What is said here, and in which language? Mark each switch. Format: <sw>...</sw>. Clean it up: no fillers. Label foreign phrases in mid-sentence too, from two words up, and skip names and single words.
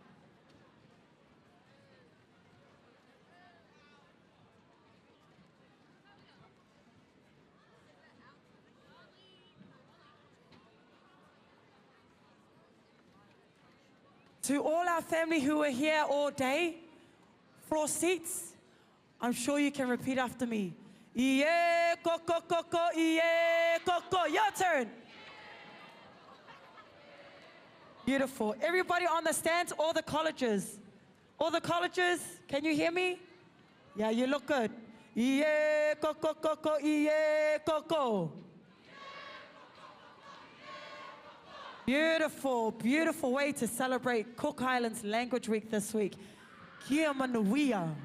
<en>To all our family who were here all day, floor seats, I'm sure you can repeat after me.</en> <rar>Iye koko koko, iye koko.</rar> <en>Your turn. Beautiful. Everybody on the stands, all the colleges. All the colleges, can you hear me? Yeah, you look good.</en> <rar>Iye koko koko, iye koko.</rar> <en>Beautiful, beautiful way to celebrate Cook Islands Language Week this week.</en> <rar>Kia manuia.</rar>